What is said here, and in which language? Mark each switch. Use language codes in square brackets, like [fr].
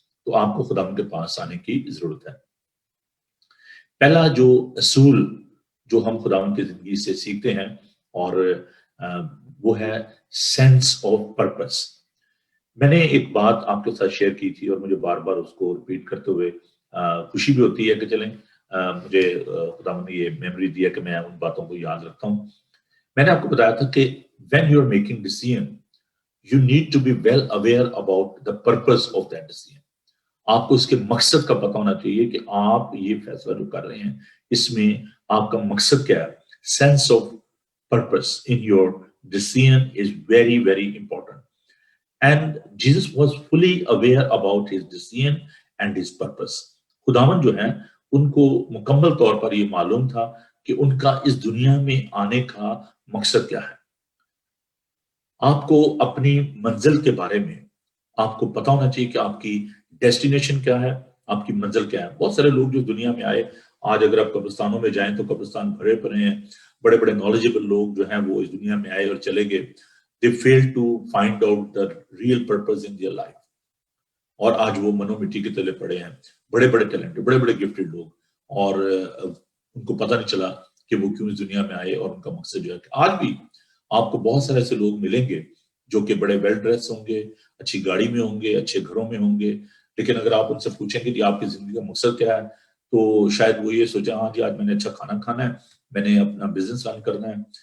[ur] تو آپ کو خداوند کے پاس آنے کی ضرورت ہے. پہلا جو اصول جو ہم خداوند کی زندگی سے سیکھتے ہیں، اور وہ ہے سینس آف پرپس. میں نے ایک بات آپ کے ساتھ شیئر کی تھی، اور مجھے بار بار اس کو ریپیٹ کرتے ہوئے خوشی بھی ہوتی ہے کہ چلیں مجھے خداوند نے یہ میموری دیا کہ میں ان باتوں کو یاد رکھتا ہوں. میں نے آپ کو بتایا تھا کہ [en] when you are making decision, you need to be well aware about the purpose of that decision. [ur] آپ کو اس کے مقصد کا پتہ ہونا چاہیے کہ آپ یہ فیصلہ جو کر رہے ہیں اس میں آپ کا مقصد کیا ہے. [en] Sense of purpose in your decision is very very important. And Jesus was fully aware about his decision and his purpose. [ur] خداوند جو ہے ان کو مکمل طور پر یہ معلوم تھا کہ ان کا اس دنیا میں آنے کا مقصد کیا ہے. آپ کو اپنی منزل کے بارے میں آپ کو پتا ہونا چاہیے کہ آپ کی ڈیسٹینیشن کیا ہے، آپ کی منزل کیا ہے. بہت سارے لوگ جو دنیا میں آئے، آج اگر آپ قبرستانوں میں جائیں تو قبرستان بھرے پڑے ہیں. بڑے بڑے نالجبل لوگ جو ہیں وہ اس دنیا میں آئے اور چلے گئے. [en] They failed to find out the real purpose in their life. [ur] اور آج وہ منو مٹی کے تلے پڑے ہیں. بڑے بڑے ٹیلنٹڈ، بڑے بڑے گفٹڈ لوگ، اور ان کو پتہ نہیں چلا کہ وہ کیوں اس دنیا میں آئے اور ان کا مقصد جو ہے. آج بھی آپ کو بہت سارے ایسے لوگ ملیں گے جو کہ بڑے ویل ڈریس ہوں گے، اچھی گاڑی میں ہوں گے، اچھے گھروں میں ہوں گے، لیکن اگر آپ ان سے پوچھیں گے کہ آپ کی زندگی کا مقصد کیا ہے تو شاید وہ یہ سوچیں ہاں جی آج میں نے اچھا کھانا کھانا ہے، میں نے اپنا بزنس رن کرنا ہے.